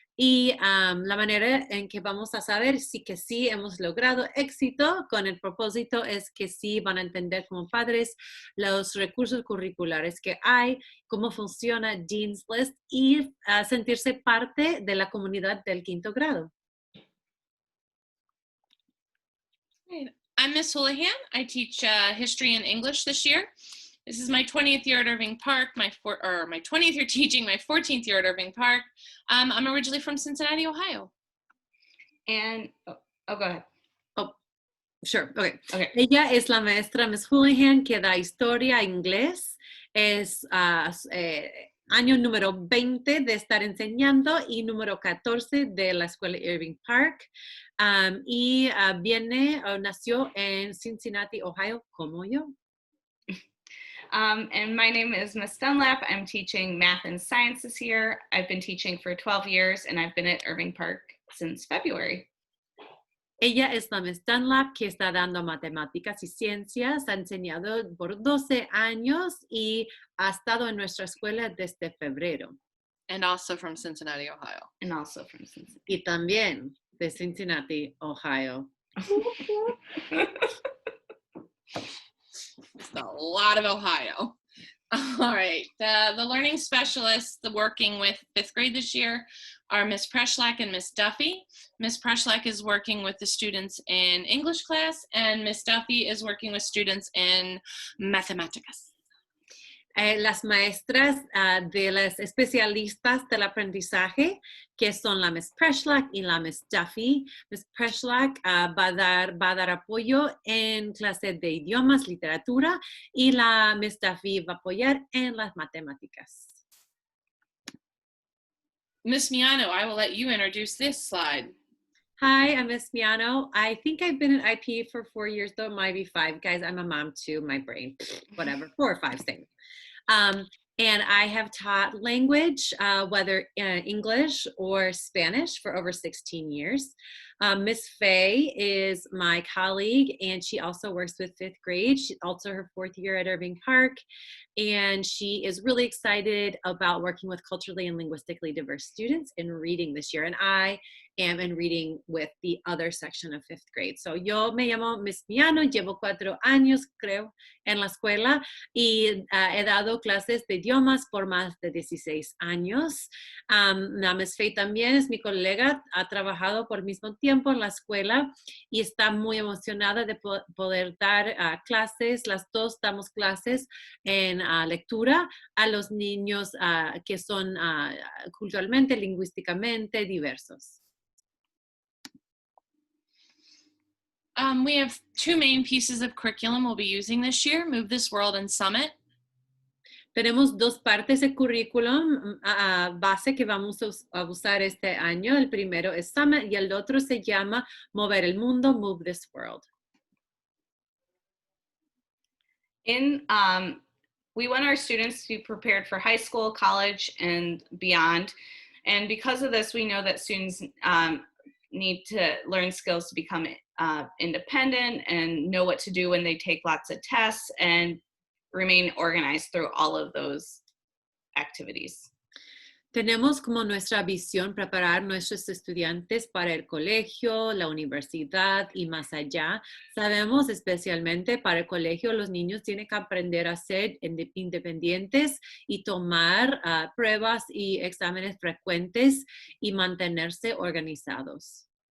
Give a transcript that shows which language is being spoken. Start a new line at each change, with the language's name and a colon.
Spanish: Y la manera en que vamos a saber si que sí hemos logrado éxito con el propósito es que sí van a entender como padres los recursos curriculares que hay, cómo funciona Dean's List y sentirse parte de la comunidad del quinto grado.
English: I'm Miss Houlihan. I teach history and English this year. This is my 20th year at Irving Park, my 20th year teaching, my 14th year at Irving Park. I'm originally from Cincinnati, Ohio. And, go ahead. Oh, sure, okay.
Spanish: Ella es la maestra Miss Houlihan que da historia inglés. Es año número 20 de estar enseñando y número 14 de la escuela Irving Park. Y nació en Cincinnati, Ohio, como yo.
English: And my name is Miss Dunlap. I'm teaching math and science this year. I've been teaching for 12 years and I've been at Irving Park since February.
Spanish: Ella es la Miss Dunlap que está dando matemáticas y ciencias. Ha enseñado por 12 años y ha estado en nuestra escuela desde febrero.
English: And also from Cincinnati, Ohio. And also from Cincinnati.
Spanish: Y también de Cincinnati, Ohio.
English: It's a lot of Ohio. All right, the learning specialists working with 5th grade this year are Miss Preshlack and Miss Duffy. Miss Preshlack is working with the students in English class, and Miss Duffy is working with students in Mathematicas.
Spanish: Las maestras de las especialistas del aprendizaje, que son la Miss Preshlack y la Miss Duffy. Miss Preshlack va a dar apoyo en clases de idiomas, literatura, y la Miss Duffy va a apoyar en las matemáticas.
English: Miss Miano, I will let you introduce this slide. Hi, I'm Miss Miano. I think I've been in IP for 4 years, though it might be 5. Guys, I'm a mom too, my brain, whatever, 4 or 5 things. And I have taught language, whether English or Spanish, for over 16 years. Miss Faye is my colleague, and she also works with 5th grade. She's also her 4th year at Irving Park, and she is really excited about working with culturally and linguistically diverse students in reading this year. And I am in reading with the other section of 5th grade.
Spanish: So yo me llamo Miss Miano, llevo 4 años, creo, en la escuela, y he dado clases de idiomas por más de 16 años. La Miss Faye también es mi colega, ha trabajado por el mismo tiempo en la escuela y está muy emocionada de poder dar clases. Las dos damos clases en lectura a los niños que son culturalmente, lingüísticamente diversos.
English: We have 2 main pieces of curriculum we'll be using this year, Move This World and Summit.
Spanish: Tenemos 2 partes de currículum base que vamos a usar este año. El primero es Summit y el otro se llama Mover el Mundo, Move This World.
English: We want our students to be prepared for high school, college, and beyond. And because of this, we know that students need to learn skills to become independent and know what to do when they take lots of tests and remain organized through all of those activities.
Spanish: Tenemos como nuestra visión preparar nuestros estudiantes para el colegio, la universidad y más allá. Sabemos especialmente para el colegio los niños tienen que aprender a ser independientes y tomar pruebas y exámenes frecuentes y mantenerse organizados.